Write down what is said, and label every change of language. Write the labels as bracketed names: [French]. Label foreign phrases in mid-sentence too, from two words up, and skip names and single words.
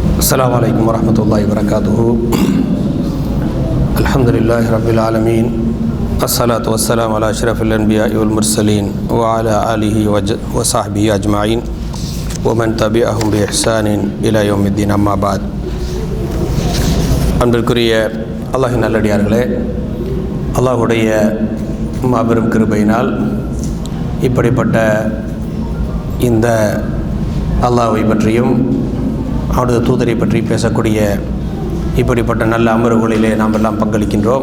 [Arabic] السلام عليكم ورحمة الله وبركاته. الحمد لله رب العالمين، الصلاة والسلام على أشرف الأنبياء والمرسلين وعلى آله وصحبه أجمعين ومن تبعهم بإحسان إلى يوم الدين. أما بعد. [Tamil] அன்பிற்குரிய அல்லாஹ்வின் நல்லடியார்களே, அல்லாஹ்வுடைய மாபெரும் கிருபையினால் இப்படிப்பட்ட இந்த அல்லாஹ்வை பற்றியும் அவனது தூதரை பற்றி பேசக்கூடிய இப்படிப்பட்ட நல்ல அமர்வுகளிலே நாம் எல்லாம் பங்களிக்கின்றோம்.